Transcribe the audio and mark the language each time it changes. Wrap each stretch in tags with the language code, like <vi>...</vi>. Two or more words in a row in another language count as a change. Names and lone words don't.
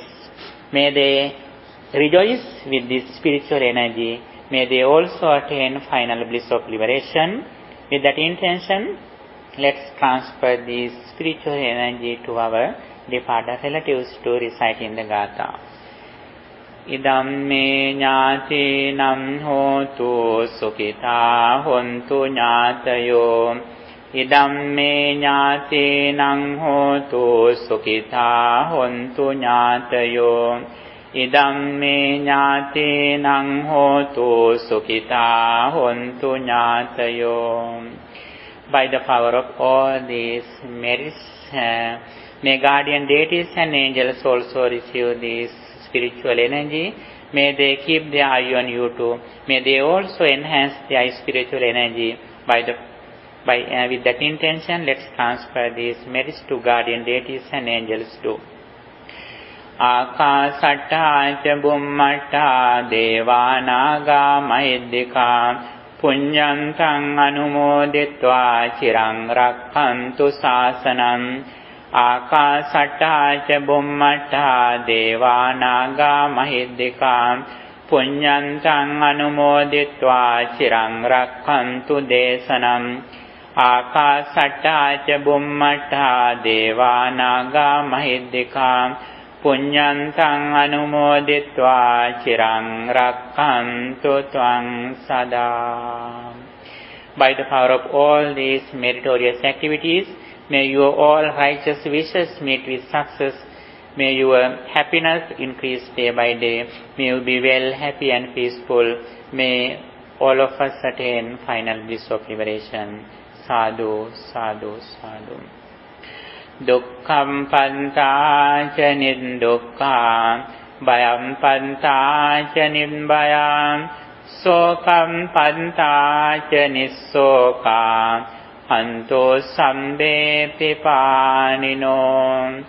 <en>May they rejoice with this spiritual energy. May they also attain final bliss of liberation. With that intention, let's transfer this spiritual energy to our departed relatives to recite in the Gatha.</en> <pi>Idam me ñāti nam hotu sukhita hontu ñātayo. Idam me ñāti nam hotu sukhita hontu ñātayo. Idam me ñāti nam hotu sukhita hontu ñātayo.</pi> <en>By the power of all these merits, may guardian deities and angels also receive this spiritual energy. May they keep their eye on you too. May they also enhance their spiritual energy. With that intention, let's transfer these merits to guardian deities and angels too.</en> <pi>Ākāsaṭṭā ca bummaṭṭā devānāgā mahiddhikā puññantaṃ anumoditvā chiraṃ rakkhantu sāsanam. Ākāsaṭṭā ca bummaṭṭā devānāgā mahiddhikā puññantaṃ anumoditvā chiraṃ rakkhantu desanam. Ākāsaṭṭā ca bummaṭṭā devānāgā mahiddhikā puññantaṃ anumoditvā chiraṃ rakkhantu tvaṃ saddhā.</pi> <en>By the power of all these meritorious activities, may your all righteous wishes meet with success. May your happiness increase day by day. May you be well, happy and peaceful. May all of us attain final bliss of liberation.</en> <pi>Sadhu, sadhu, sadhu. Dukkham pantā ca niddukkha, bhayam pantā ca nibbhayam, sokam pantā ca nissokā, anto sambe pipānino.</pi>